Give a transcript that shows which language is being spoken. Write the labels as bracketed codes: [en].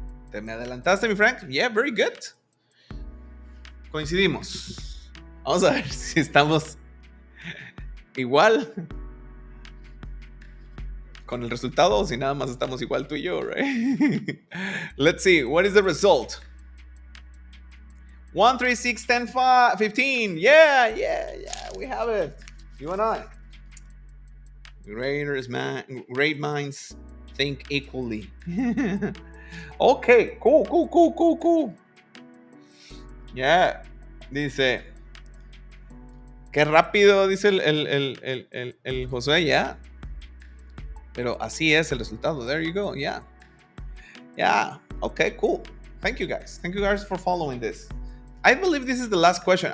[es] ¿Te me adelantaste, mi Frank? [en] Yeah, very good. [es] Coincidimos. Vamos a ver si estamos igual con el resultado o si nada más estamos igual tú y yo, right? [en] Let's see, what is the result? 1, 3, 6, 10, 5, 15. Yeah, we have it. You and I. Great minds think equally. Okay, cool. Yeah, [es] dice. Qué rápido, dice el Josué, ya. Pero así es el resultado. [en] There you go, yeah. Yeah, okay, cool. Thank you guys for following this. I believe this is the last question.